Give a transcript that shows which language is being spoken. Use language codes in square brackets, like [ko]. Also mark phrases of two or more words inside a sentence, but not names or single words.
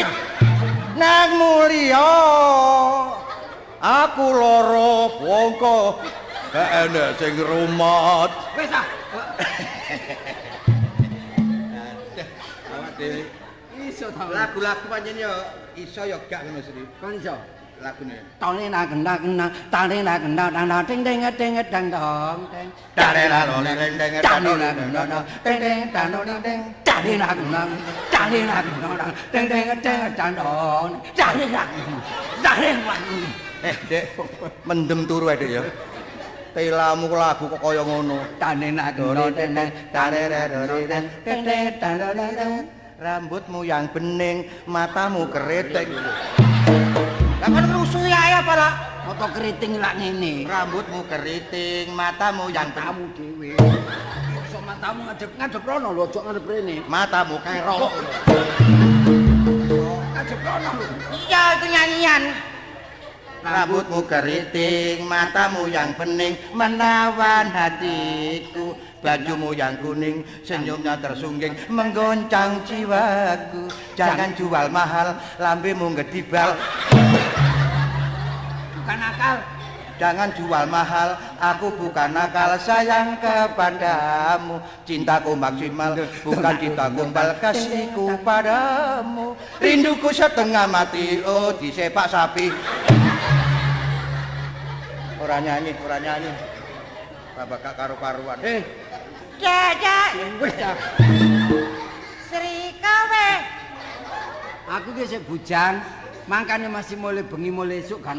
[jv] Nang mulya aku lara bongko enek sing rumat. Wis ah. Awak dhewe Iso ta. lagu-lagu pancen yo iso yo gak ngono Sri. Kon iso. Lagune. Tone na kena tane na kena dang ding ding ding dang dong ding. Tane la lo ding ding Tane na kena ding ding tano ding ding. Tane na kena ding ding ding dang dong. Tane na. Dek, mendem turu ae Dek ya. Telamu lagu kok kaya ngono. Tane na kena ding ding ding. [id] Rambutmu yang bening, matamu keriting. [jv] Lah kan ngrusui ae apa lah? Foto keriting lak ngene. [id] Rambutmu keriting, matamu yang [jv] Matamu dhewe. Sok matamu ngadep rono lho, aja ngadep rene. matamu kerok. Ngadep rono lho. [id] Iya itu nyanyian. Rambutmu keriting, matamu yang bening, menawan hatiku. Bajumu yang kuning, senyumnya tersungging, menggoncang jiwaku. Jangan jual mahal, [jv] lambemu ngedibal. [id] Bukan akal. Jangan jual mahal, aku bukan nakal, sayang kepadamu. Cintaku maksimal, bukan cinta gombal, kasihku padamu. Rinduku setengah mati, oh disepak sapi. [jv] Ora nyanyi. Bapak gak karu-karuan. Cek. Wis ta. Sri kowe. Aku ki sik bujang, mangkane masih mulai bengi mulai esuk kan.